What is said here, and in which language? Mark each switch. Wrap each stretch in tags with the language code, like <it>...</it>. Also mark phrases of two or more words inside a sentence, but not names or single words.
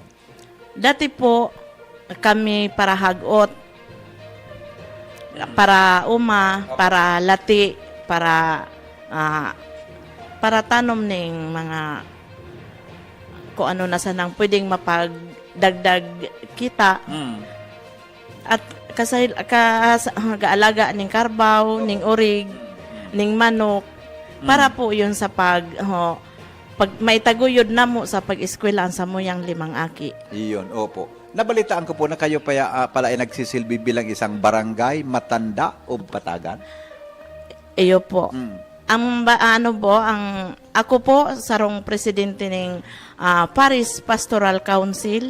<bik>Dati po kami para hagot, para para lati, para tanom ng mga kung ano na sanang pwedeng mapagdagdag kita. At gaalaga ning karbaw, ning urig, ning manok, para po yun sa pag may taguyod na mo sa pag-eskwelahan sa muyang 5 aki.</bik> <tl>Iyon, opo. Nabalitaan ko po na kayo pala ay nagsisilbi bilang isang barangay matanda o Patagan?</tl> <bik>Iyo po. Ako po sarong presidente ng Paris Pastoral Council.</bik>